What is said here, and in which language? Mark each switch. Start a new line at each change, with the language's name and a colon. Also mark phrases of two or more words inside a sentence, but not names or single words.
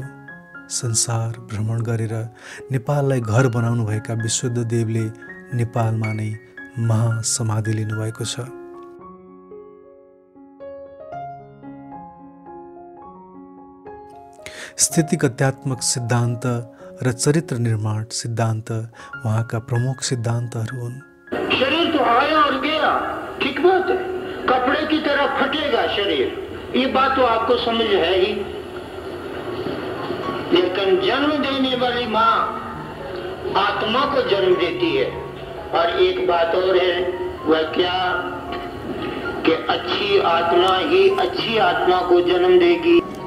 Nepali: संसार भ्रमण गरेर नेपाललाई घर बनाउनुभएका विशुद्ध देवले नेपालमा नै महासमाधि लिनुभएको छ। स्थितिगत्यात्मक सिद्धान्त र चरित्र निर्माण सिद्धान्त वहाँका प्रमुख सिद्धान्तहरू हुन्।
Hindi: शरीर तो आया और गया, ठीक बात है, कपड़े की तरह फटेगा शरीर, ये बात तो आपको समझ है ही। लेकिन जन्म देने वाली माँ आत्मा को जन्म देती है। और एक बात और है, वह क्या कि अच्छी आत्मा ही अच्छी आत्मा को जन्म देगी।